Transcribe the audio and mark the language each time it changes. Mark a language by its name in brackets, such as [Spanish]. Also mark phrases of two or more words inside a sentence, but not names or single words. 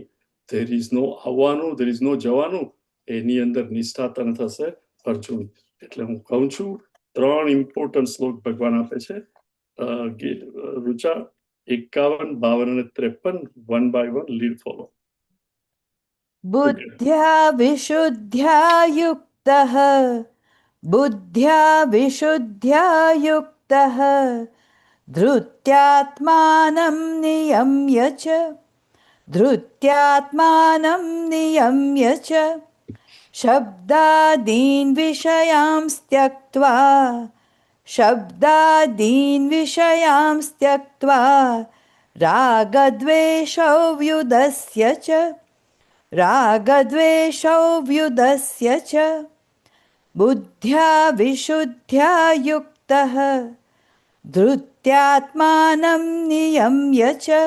[English] there is no [Gujarati] આવવાનું, [English] there is no [Gujarati] જવાનું. એની અંદર નિષ્ઠા તન થશે અર્જુન. એટલે હું કહું છું 3 ઇમ્પોર્ટન્ટ શ્લોક ભગવાન આપે છે. રુચા 51, 52 અને 53 [English] one by one lead follow. [Sanskrit] बुद्ध्या विशुद्ध्या युक्तः बुद्ध्या विशुद्ध्या युक्तः धृत्यात्मानं नियम्य च धृत्यात्मानं नियम्य च शब्दादीन् विषयांस् त्यक्त्वा रागद्वेषौ व्युदस्य च बुद्ध्या विशुद्ध्या युक्तः धृत्यात्मानं नियम्य च